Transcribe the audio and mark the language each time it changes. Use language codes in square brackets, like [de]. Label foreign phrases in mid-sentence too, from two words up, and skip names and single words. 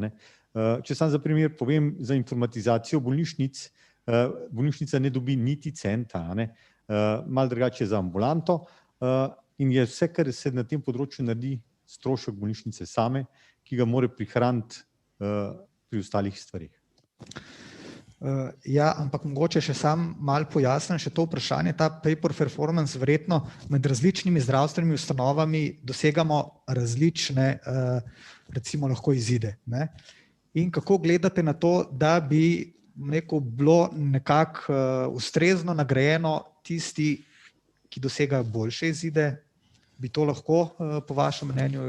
[sl] Če sam za primer povem za informatizacijo bolnišnic, bolnišnica ne dobi niti centa, malo drugače za ambulanto in je vse, kar se na tem področju naredi, strošek bolnišnice same, ki ga mora prihraniti pri ostalih stvarih. Ja, ampak mogoče še sam malo pojasnim še to vprašanje, ta [en] pay for performance, [sl] verjetno med različnimi zdravstvenimi ustanovami dosegamo različne, recimo lahko izide. In kako gledate na to, da bi bilo nekako ustrezno nagrajeno tisti, ki dosegajo boljše izide, bi to lahko po vašem mnenju?